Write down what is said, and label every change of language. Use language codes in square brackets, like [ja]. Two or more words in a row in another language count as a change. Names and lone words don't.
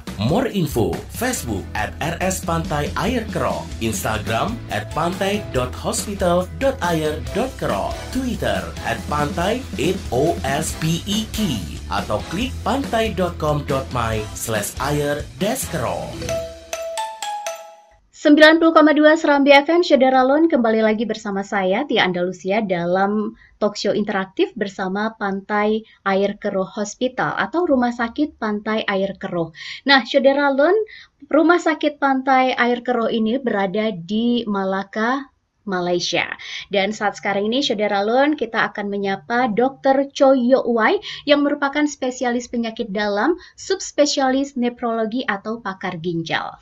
[en] More info, [id] Facebook @RS Pantai Air Keroh, Instagram @pantai.hospital.air.keroh, Twitter @pantai8ospek, atau klik pantai.com.my/air-keroh. 90,2 Serambi FM, Syederalon, kembali lagi bersama saya, Tia Andalusia, dalam talkshow interaktif bersama Pantai Air Keroh Hospital atau Rumah Sakit Pantai Air Keroh. Nah, Syederalon, Rumah Sakit Pantai Air Keroh ini berada di Malaka, Malaysia. Dan saat sekarang ini, Syederalon, kita akan menyapa Dr. Choi Yok Wai yang merupakan spesialis penyakit dalam, subspesialis nefrologi atau pakar ginjal.